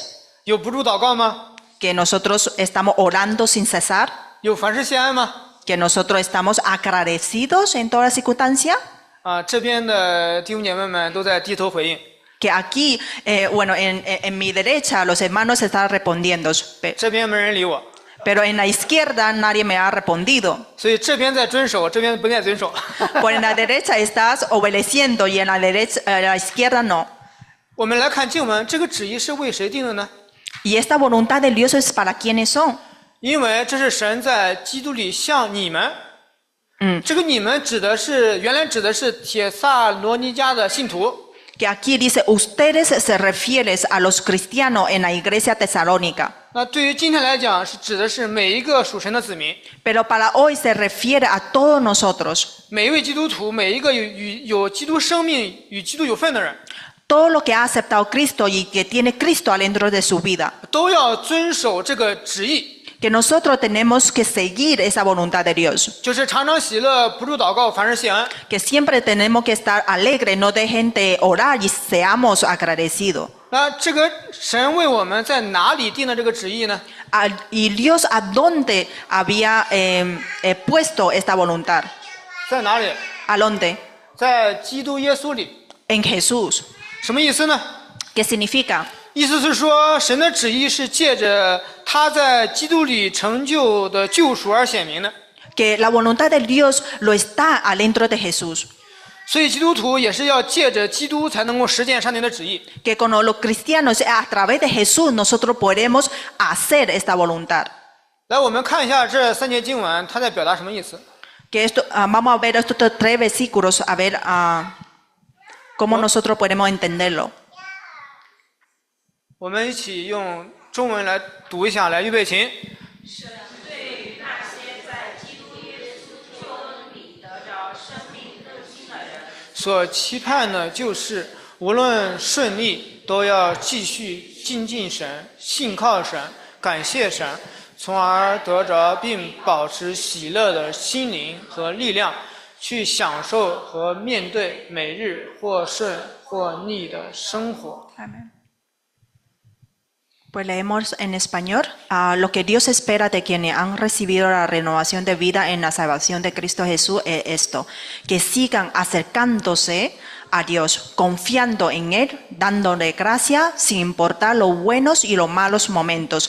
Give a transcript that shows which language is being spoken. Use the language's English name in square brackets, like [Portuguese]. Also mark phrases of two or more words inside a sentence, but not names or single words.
[Chinese] 有不住祷告吗？ [Spanish] que nosotros estamos orando sin cesar, [Chinese] 有凡事谢恩吗？ [Spanish] que nosotros estamos agradecidos en toda circunstancia. [Chinese] 啊，这边的弟兄姐妹们都在低头回应， [Spanish] Que aquí, en mi derecha los hermanos están respondiendo, [Chinese] 这边没人理我， [Spanish] pero en la izquierda nadie me ha respondido. [Chinese] 所以这边在遵守，这边不在遵守。 [Spanish] Por en la derecha estás obedeciendo y en la derecha, la izquierda no. [Chinese] 我们来看经文，这个旨意是为谁定的呢？ [Spanish] Y esta voluntad de Dios es para quienes son. [Chinese] 因为这是神在基督里向你们，这个你们指的是原来指的是帖撒罗尼迦的信徒， [Spanish] Que aquí dice, ustedes se refieren a los cristianos en la iglesia tesalónica. [Chinese] 那对于今天来讲是指的是每一个属神的子民， [Spanish] Pero para hoy se refiere a todos nosotros. [Chinese] 每一位基督徒，每一个有基督生命与基督有份的人， [Spanish] Todo lo que ha aceptado Cristo y que tiene Cristo adentro de su vida. [Chinese] 都要遵守这个旨意。 [Spanish] Que nosotros tenemos que seguir esa voluntad de Dios. [Chinese] 就是常常喜乐，不住祷告，凡事谢恩。 [Spanish] Que siempre tenemos que estar alegres, no dejen de orar y seamos agradecidos. [Chinese] 那这个神为我们在哪里定的这个旨意呢？ [Spanish] Y Dios a dónde había puesto esta voluntad. [Chinese] 在哪里？ [Spanish] ¿A dónde? [Chinese] 在基督耶稣里。 [Spanish] En Jesús. [Chinese] 什么意思呢？ [Spanish] ¿Qué significa? [Chinese] 意思是说，神的旨意是借着他在基督里成就的救赎而显明的。 [Spanish] Que la voluntad de Dios lo está adentro de Jesús. [Chinese] 所以基督徒也是要借着基督才能够实践上帝的旨意。 [Spanish] Que con los cristianos a través de Jesús nosotros podemos hacer esta voluntad. [Chinese] 来，我们看一下这三节经文，它在表达什么意思？ [Spanish] Que esto, vamos a ver estos tres versículos a ver cómo nosotros podemos entenderlo. [Chinese] 我们一起用中文来读一下，来预备琴。神对于那些在基督耶稣救恩里得着生命更新的人，所期盼的就是无论顺利，都要继续亲近神、信靠神、感谢神，从而得着并保持喜乐的心灵和力量，去享受和面对每日或顺或逆的生活。 [Spanish] Amén. Pues leemos en español lo que Dios espera de quienes han recibido la renovación de vida en la salvación de Cristo Jesús es esto, que sigan acercándose a Dios, confiando en Él, dándole gracia sin importar los buenos y los malos momentos.